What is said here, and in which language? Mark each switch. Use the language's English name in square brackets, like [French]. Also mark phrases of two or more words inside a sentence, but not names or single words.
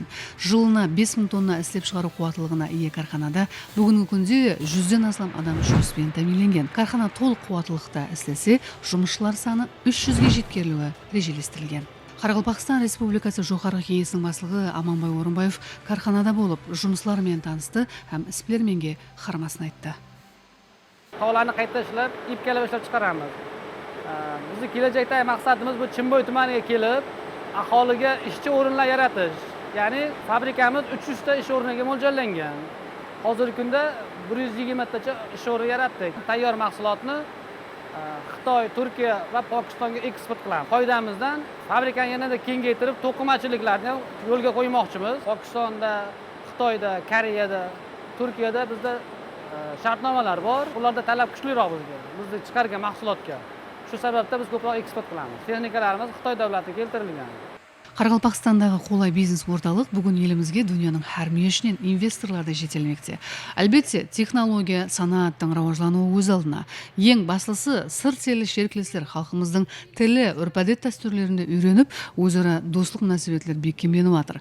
[Kara-Kalpak] Жылына 5000 тонна іслеп шығару қуаттылығына ие карханада бүгінгі күнде 100-ден астам адам жұмыспен тәмінленген. Кархана толық қуаттылықта істесе, жұмысшылар саны 300-ге жеткерілуі режелестірілген. Қарақалпақстан Республикасы Жоғарғы кеңесінің басшылығы Аманбай Орынбаев карханада болып, жұмыслармен танысты һәм іспілерменге қармасын айтты. [Uzbek] Tog'larni qayta ishlab, ipkalab ishlab chiqaramiz. Bizning kelajakdagi maqsadimiz bu Chimboy tumaniga kelib, aholiga ishchi o'rinlar yaratish. Ya'ni fabrikamiz 300 ta ish o'rniga mo'ljallangan. Hozirgi kunda 120 tacha ish o'rni yaratdik. Tayyor mahsulotni Xitoy, Turkiya va Pokistonga eksport qilamiz. Qoidamizdan fabrikani yanada kengaytirib, to'qimachiliklarni yo'lga qo'ymoqchimiz. Pokistonda, Xitoyda, Koreyada, Turkiyada bizda shartnomalar bor. Ularda talab kuchliroq bizga. Bizning chiqargan mahsulotga. Shu sababda biz ko'proq eksport qilamiz. Texnikalarimiz Xitoy davlatiga keltirilgan. [Kara-Kalpak] Қарақалпақстандағы қолай бизнес орталық бүгін елімізге дүнияның әр мүйешінен инвесторларды жетелмекте. Әлбетте, технология, санааттың рауажлануы өз алдына. Ең баслысы сырт елі шерклестер халқымыздың тілі, үрпәдет дәстүрлерінде үйреніп, өзара достық мөнәсәбәтлер бекемленіп жатыр.